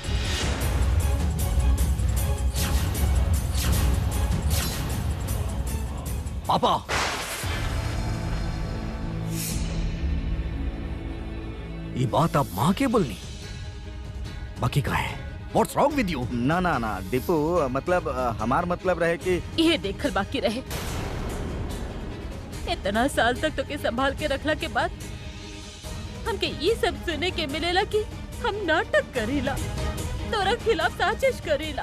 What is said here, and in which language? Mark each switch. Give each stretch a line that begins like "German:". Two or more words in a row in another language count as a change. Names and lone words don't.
Bhojpuri: पापा, ये बात आप माँ के बोलनी, बाकी का है?
English: What's wrong with you?
Bhojpuri: ना ना ना दीपू, मतलब हमार मतलब रहे कि ये देखल बाकी रहे। इतना साल तक तो के संभाल के रखला के बाद हमके ये सब सुने के मिलेला कि हम नाटक करेला, तोरा खिलाफ साजिश करेला।